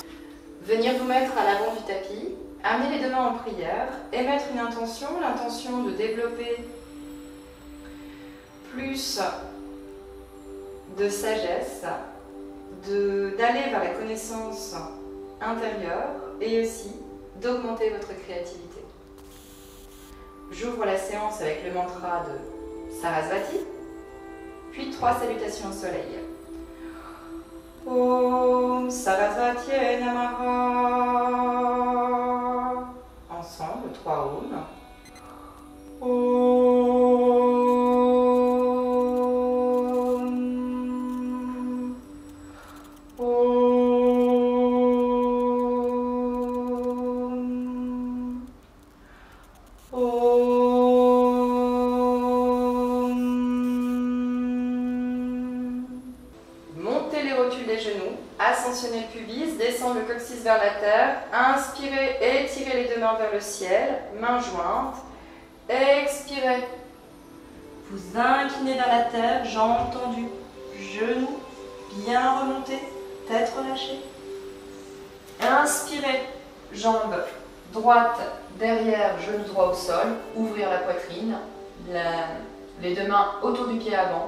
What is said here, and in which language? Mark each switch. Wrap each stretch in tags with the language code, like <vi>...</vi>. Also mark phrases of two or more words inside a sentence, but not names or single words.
<fr>Venir vous mettre à l'avant du tapis, amener les deux mains en prière, émettre une intention, l'intention de développer plus de sagesse, d'aller vers la connaissance intérieure et aussi d'augmenter votre créativité. J'ouvre la séance avec le mantra de Sarasvati, puis 3 salutations au soleil.</fr> <sa>Om Sarasvati Namaha.</sa> <fr>Ensemble, 3 Om.</fr> <sa>Om. Om. Om.</sa> <fr>Montez les rotules des genoux, ascensionnez le pubis, descendez le coccyx vers la terre, inspirez, étirez les deux mains vers le ciel, mains jointes, expirez, vous inclinez vers la terre, jambes tendues, genoux bien remontés, tête relâchée, inspirez, jambes droites derrière, genou droit au sol, ouvrir la poitrine, les deux mains autour du pied avant.</fr>